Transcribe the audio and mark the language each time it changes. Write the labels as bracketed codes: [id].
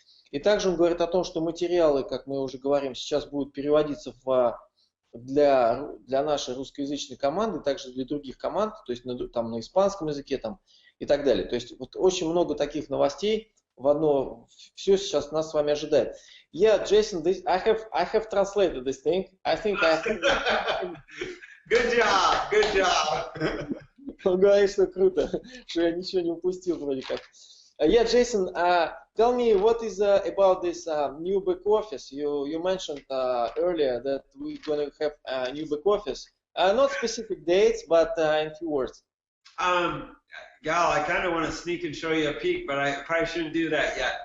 [ru] И также он говорит о том, что материалы, как мы уже говорим, сейчас будут переводиться для нашей русскоязычной команды, также для других команд, то есть там на испанском языке и так далее. То есть вот очень много таких новостей все сейчас нас с вами ожидает. [en] Yeah, Jason, I have translated this thing. I think I have... Good job. [ru] Он говорит, что круто, что я ничего не упустил вроде как. [en] Yeah, Jason, tell me what is about this new back office. You mentioned earlier that we're going to have a new back office. Not specific dates, but in few words. Gal, I kind of want to sneak and show you a peek, but I probably shouldn't do that yet.